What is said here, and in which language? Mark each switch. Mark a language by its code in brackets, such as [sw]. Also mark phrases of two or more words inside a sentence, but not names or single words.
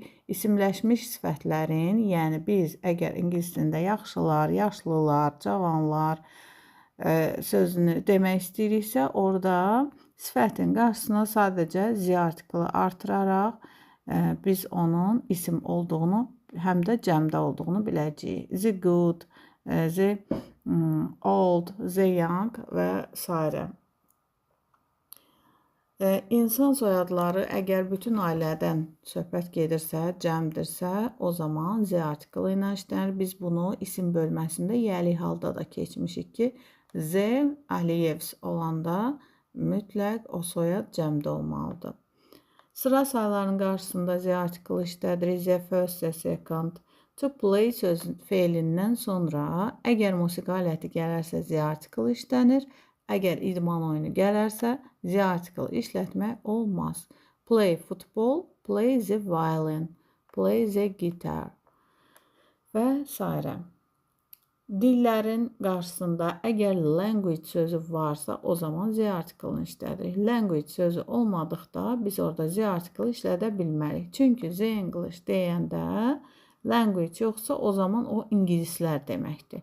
[az] İsimləşmiş sifətlərin, yəni biz əgər ingilis dilində yaxşılar, yaşlılar, cavanlar sözünü demək istəyiriksə, orada sifətin qarşısına sadəcə the artiklı artıraraq biz onun isim olduğunu, həm də cəmdə olduğunu biləcəyik. [en] The good, the old, the young və s. [az] İnsan soyadları əgər bütün ailədən söhbət gedirsə, cəmdirsə, o zaman [en] the article [az] ilə işlənir. Biz bunu isim bölməsində yəli halda da keçmişik ki, [en] the Aliyevs [az] olanda mütləq o soyad cəmdə olmalıdır. Sıra sayılarının qarşısında [en] the article [az] işlədirik. [en] The first, the second. To play [az] feilindən sonra əgər musiqi aləti gələrsə [en] the article [az] işlənir. Əgər idman oyunu gələrsə [en] the article [az] işlətmək olmaz. [en] Play football, play the violin, play the guitar və s. [az] Dillərin qarşısında əgər language sözü varsa, o zaman [en] the article- [az] ını işlədirik. Language sözü olmadıqda biz orada [en] the article [az] işlədə bilmərik. Çünki [en] the English [az] deyəndə language yoxsa, o zaman o ingilislər deməkdir.